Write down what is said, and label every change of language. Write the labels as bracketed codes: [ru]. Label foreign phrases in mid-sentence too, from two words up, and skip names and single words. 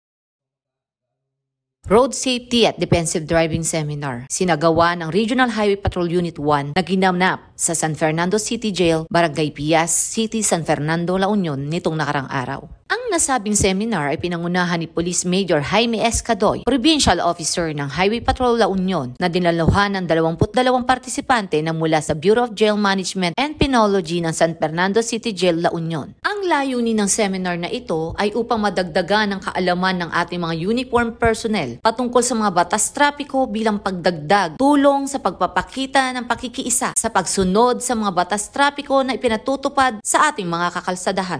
[tl] Road Safety at Defensive Driving Seminar, sinagawa ng Regional Highway Patrol Unit 1 na ginanap sa San Fernando City Jail, Barangay Pias City, San Fernando, La Union nitong nakarang araw. Ang nasabing seminar ay pinangunahan ni Police Major Jaime Escadoy, Provincial Officer ng Highway Patrol La Union, na dinaluhan ng 22 partisipante na mula sa Bureau of Jail Management and Penology ng San Fernando City Jail La Union. Ang layunin ng seminar na ito ay upang madagdagan ang kaalaman ng ating mga [en] uniform personnel [tl] patungkol sa mga batas trapiko bilang pagdagdag tulong sa pagpapakita ng pakikiisa sa pagsunod sa mga batas trapiko na ipinatutupad sa ating mga kakalsadahan.